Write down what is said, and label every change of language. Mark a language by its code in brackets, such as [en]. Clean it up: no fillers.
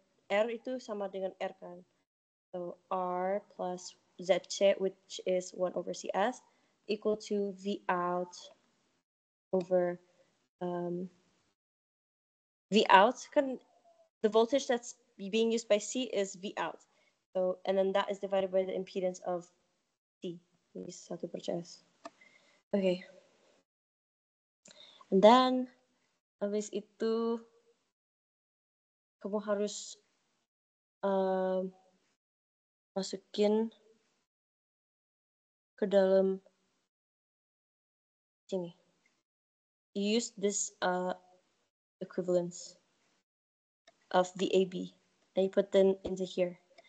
[id] R itu sama dengan R kan. [en] So R plus ZC, which is 1 over CS, equal to V out over V out. Kan the voltage that's being used by C is V out. So, and then that is divided by the impedance of C, is 1/CS. Okay. And then, [id] habis itu, kamu harus masukin ke dalam sini. [en] You use this equivalence of VAB, and you put them into here.